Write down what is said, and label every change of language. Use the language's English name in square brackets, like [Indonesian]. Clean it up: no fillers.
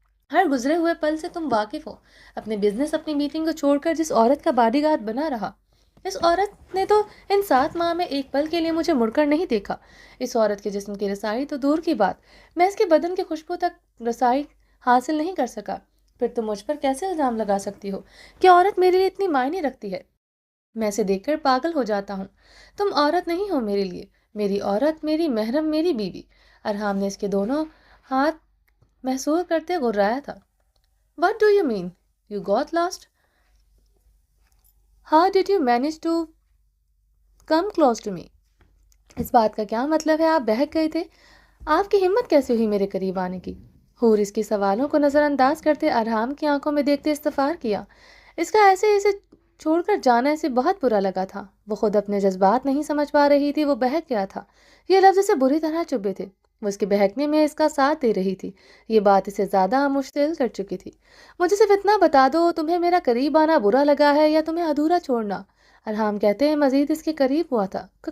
[Urdu] ہر گزرے ہوئے پل سے تم واقف ہو۔ اپنے بزنس، اپنی میٹنگ کو چھوڑ کر جس عورت کا باڈی گارڈ بنا رہا، اس عورت نے تو ان 7 ماہ میں ایک پل کے لیے مجھے مڑ کر نہیں دیکھا۔ اس عورت کے جسم کی رسائی تو دور کی بات، میں اس کے بدن کی خوشبو تک رسائی حاصل نہیں کر سکا۔ پھر تم مجھ پر کیسے الزام لگا سکتی ہو کہ عورت میرے لیے اتنی معنی رکھتی ہے؟ میں اسے دیکھ کر پاگل ہو جاتا ہوں۔ تم عورت نہیں ہو میرے لیے، میری عورت، میری محرم، میری بیوی۔ ارحام نے اس کے دونوں ہاتھ محسور کرتے غرایا تھا۔ [English] What do you mean? You got lost? How did you manage to come close to me? [Urdu] اس بات کا کیا مطلب ہے؟ آپ بہک گئے تھے؟ آپ کی ہمت کیسے ہوئی میرے قریب آنے کی؟ حور اس کے سوالوں کو نظر انداز کرتے ارحام کی آنکھوں میں دیکھتے استغفار کیا۔ اس کا ایسے اسے چھوڑ کر جانا اسے بہت برا لگا تھا۔ وہ خود اپنے جذبات نہیں سمجھ پا رہی تھی، وہ بہک گیا تھا۔ یہ لفظ اسے بری طرح چبھے تھے۔ وہ اس کے بہکنے میں اس کا ساتھ دے رہی تھی۔ یہ بات اسے زیادہ مشتعل کر چکی تھی۔ مجھے صرف اتنا بتا دو، تمہیں میرا قریب آنا برا لگا ہے یا تمہیں ادھورا چھوڑنا؟ ارحام کہتے ہیں مزید اس کے قریب ہوا تھا۔